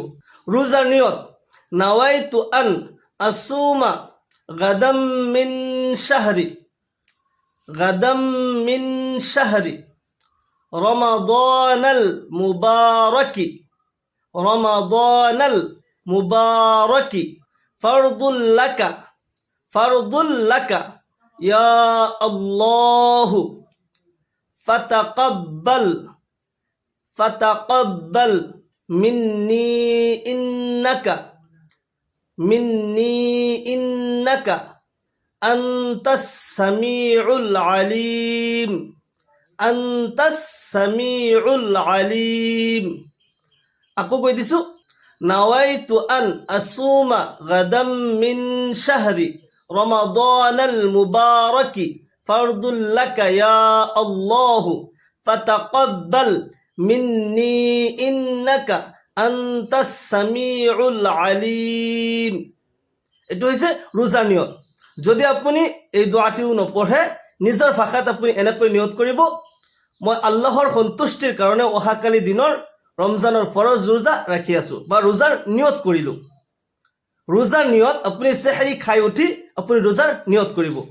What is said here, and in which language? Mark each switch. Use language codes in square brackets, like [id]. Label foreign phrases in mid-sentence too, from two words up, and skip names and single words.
[as] ৰোজাৰ নিয়ত: [ar] نويت أن أصوم غدا من شهر رمضان المبارك فرضا لك يا الله فتقبل مني إنك أنت السميع العليم. [as] আকৌ কৈ দিছোঁ, [ar] نويت أن أصوم غدا من شهر رمضان المبارك فرضا لك يا الله فتقبل مني إنك أنت السميع العليم. [as] এইটো হৈছে ৰোজাৰ নিয়ত। যদি আপুনি এই দোৱাটিও নপঢ়ে, নিজৰ ভাষাত আপুনি এনেকৈ নিয়ত কৰিব: মই আল্লাহৰ সন্তুষ্টিৰ কাৰণে অহাকালি দিনৰ ৰমজানৰ ফৰজ ৰোজা ৰাখি আছোঁ, বা ৰোজাৰ নিয়ত কৰিলোঁ। ৰোজাৰ নিয়ত আপুনি চেহৰী খাই উঠি আপুনি ৰোজাৰ নিয়ত কৰিব।